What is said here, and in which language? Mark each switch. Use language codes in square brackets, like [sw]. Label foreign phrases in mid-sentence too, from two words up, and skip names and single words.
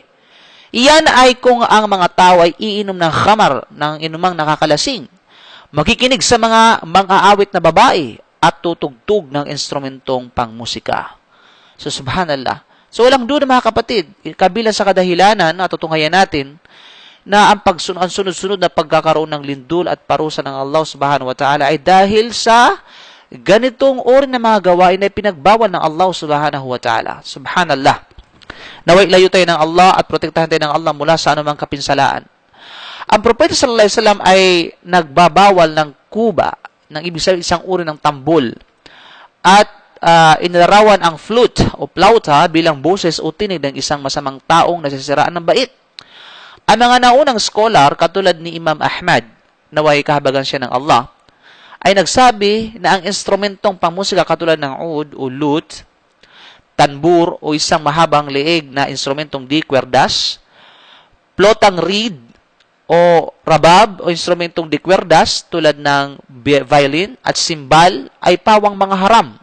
[tl] Iyan ay kung ang mga tao ay iinom ng khamar, ng inumang nakakalasing, makikinig sa mga awit na babae, at tutugtog ng instrumentong pangmusika. So, subhanallah. So, walang duda mga kapatid, kabilang sa kadahilanan na tutunghayan natin na ang sunod-sunod na pagkakaroon ng lindol at parusa ng Allah [ar] سبحانه وتعالى [tl] ay dahil sa ganitong uri na mga gawain na pinagbawal ng Allah [ar] سبحانه وتعالى. [tl] Subhanallah. Naway layo tayo ng Allah at protektahan tayo ng Allah mula sa anumang kapinsalaan. Ang Propeta [ar] صلى الله عليه وسلم [tl] ay nagbabawal ng kuba, ng ibig sabihin isang uri ng tambol. At inilarawan ang flute o plauta bilang boses o tinig ng isang masamang taong nasisiraan ng bait. Ang mga naunang scholar, katulad ni Imam Ahmad, naway kahabagan siya ng Allah, ay nagsabi na ang instrumentong pangmusika katulad ng oud o lute, tanbur o isang mahabang leeg na instrumentong di kwerdas, plotang reed o rabab o instrumentong di kwerdas tulad ng violin at simbal ay pawang mga haram.